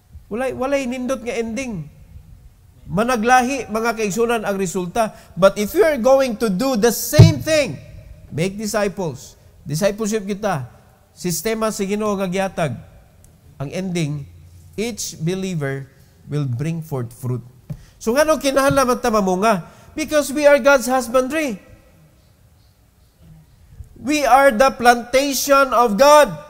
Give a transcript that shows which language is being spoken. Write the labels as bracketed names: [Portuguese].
[Cebuano] Walay nindot nga ending. Managlahi mga kaigsunan ang resulta. [English] But if you are going to do the same thing, make disciples. [Cebuano] Discipleship kita. Sistema sa Ginoo nga gihatag. [English] Ang ending, each believer will bring forth fruit. So [Cebuano] ngano kinahanglan ta mamunga? [English] Because we are God's husbandry. We are the plantation of God.